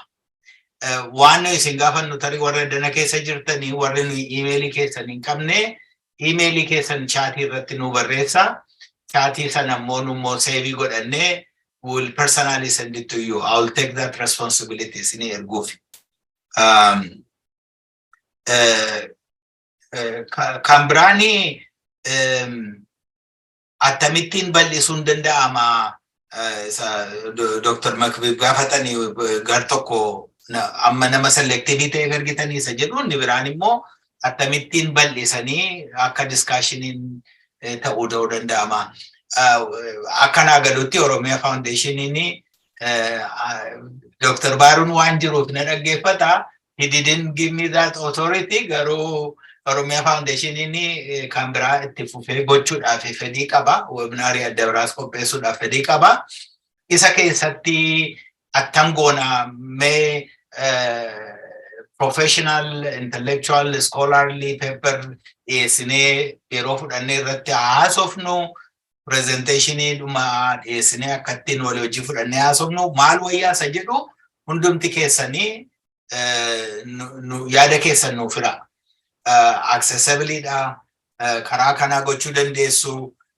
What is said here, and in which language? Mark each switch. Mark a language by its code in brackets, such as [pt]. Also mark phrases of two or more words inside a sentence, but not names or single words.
[om] Waan isin gaafannu tarii warra addana keessa jirtanii warri nuyi emailii keessan hin qabne emailii keessan chaatii irratti nu barreessa. Chaatii sana immoo nummoo seevii godhannee [en] will personally send it to you. I will take that responsibility [om] isinii erguuf. Kan biraanii attamittiin bal'isuun danda'ama Dr. Makbib gaafatanii gar tokko amma nama selectivity ta'e argitanii isa jedhu inni biraan immoo attamittiin bal'isanii akka discussionin ta'uu danda'ama. Akkana galuutti Oromiyaa Foundationiin Dr. Bahiruun waan jiruuf na dhaggeeffata. [en] He didn't give me that authority. [om] Garuu Oromiyaa Foundationiin kan biraa itti fufee gochuudhaaf fedhii qaba. Webinaarii adda biraas qopheessuudhaaf fedhii qaba. Isa keessatti attam goona mee [en] professional, intellectual, scholarly paper [om] dhiyeessinee yeroo fudhannee irratti haasofnu presentationii dhuma dhiyeessinee akkattiin walii hojii fudhannee haasofnu maal wayyaa isa jedhu hundumti keessanii yaada keessan nuuf fira. Accessibility karaa kanaa gochuu dandeessu.